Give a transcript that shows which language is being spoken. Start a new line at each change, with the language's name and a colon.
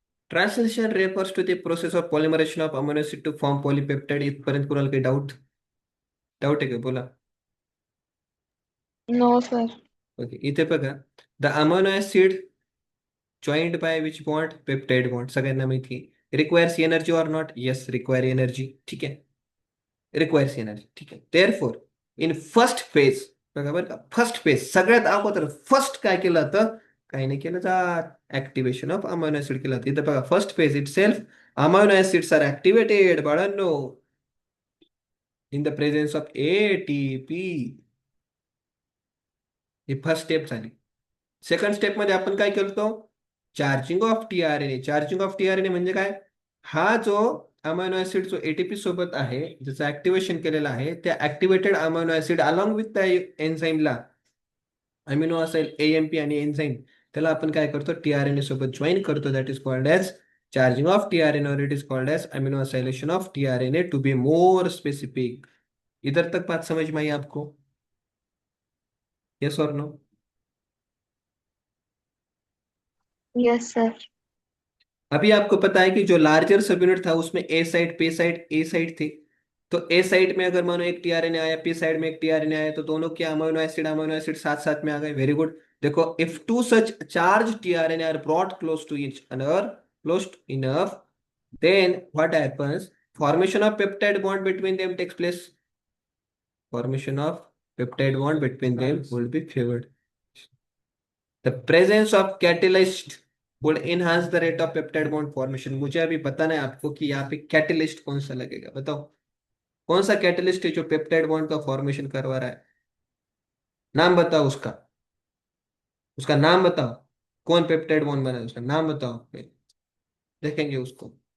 English: Translation refers to the process of polymerization of amino acid to form polypeptide.
Marathi: इथपर्यंत कोणाला काही doubt? Doubt आहे का? बोला।
English: No sir. Okay,
Marathi: इथे बघा,
English: The amino acid joined by which bond?
Marathi: Peptide bond, सगळ्यांना माहिती आहे।
English: Requires energy और not? Yes, require energy,
Marathi: ठीक आहे, रिक्वायर्स एनर्जी, ठीक आहे।
English: therefore in first phase,
Marathi: बघा बरं का, फर्स्ट फेज सगळ्यात अगोदर फर्स्ट काय केलं जातं? काही नाही केलं जात, ऍक्टिव्हेशन ऑफ अमायनो ऍसिड केलं जातं। इथं बघा, first phase
English: itself amino acids are activated
Marathi: बाळांनो in the presence of ATP. He first step झाली। सेकंड स्टेप मध्ये आपण काय करतो? Charging of tRNA. Charging of tRNA म्हणजे काय? हा जो अमायनो ऍसिड जो एटीपी सोबत आहे, ज्याचं ऍक्टिव्हेशन केलेलं आहे, त्या activated amino acid along with त्या एन्झाईमला, अमिनो असेल एएमपी आणि एन्झाईम, त्याला आपण काय करतो? टीआरएनए सोबत जॉईन करतो।
English: That is called as charging of tRNA और it is called as amino acylation of tRNA to be more specific.
Hindi: इधर तक बात समझ में आई आपको? यस और नो?
English: Yes sir.
Hindi: अभी आपको पता है कि जो लार्जर सब यूनिट था उसमें ए साइड, पे साइड, ए साइड थी। तो ए साइड में अगर मानो एक टीआरएनए आया, पी साइड में एक टीआरएनए आया, तो दोनों के अमीनो एसिड साथ साथ में आ गए।
English: Very good. देखो, if two such charge tRNA are brought close to each other, close enough, then what happens? Formation of peptide bond between them takes place. Formation of peptide bond between them will be favored. The presence of catalyst would enhance the rate of peptide bond formation।
Hindi: मुझे अभी बताना है आपको कि यहाँ पे catalyst कौन सा लगेगा, बताओ। कौन सा कैटलिस्ट है जो पेप्टाइड बॉन्ड का फॉर्मेशन करवा रहा है? नाम बताओ उसका, उसका नाम बताओ। कौन पेप्टाइड बॉन्ड बना है, उसका नाम बताओ, फिर देखेंगे उसको।